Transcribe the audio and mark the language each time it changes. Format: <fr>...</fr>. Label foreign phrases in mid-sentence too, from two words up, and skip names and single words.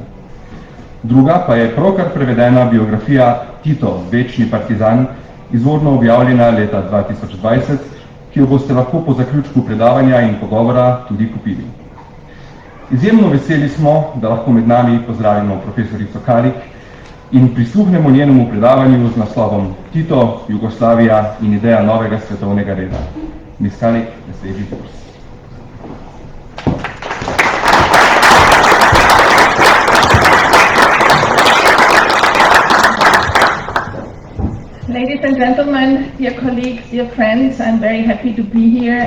<sl>Druga pa je pravkar prevedena biografija Tito, večni partizan, izvorno objavljena leta 2020, ki jo boste lahko po zaključku predavanja in pogovora tudi kupili. Izjemno veseli smo, da lahko med nami pozdravimo profesorico Calic in prisluhnemo njenemu predavanju z naslovom Tito, Jugoslavija in ideja novega svetovnega reda.</sl> <en>Miss Calic, the stage is yours. Ladies and gentlemen, dear colleagues, dear friends, I'm very happy to be here.</en>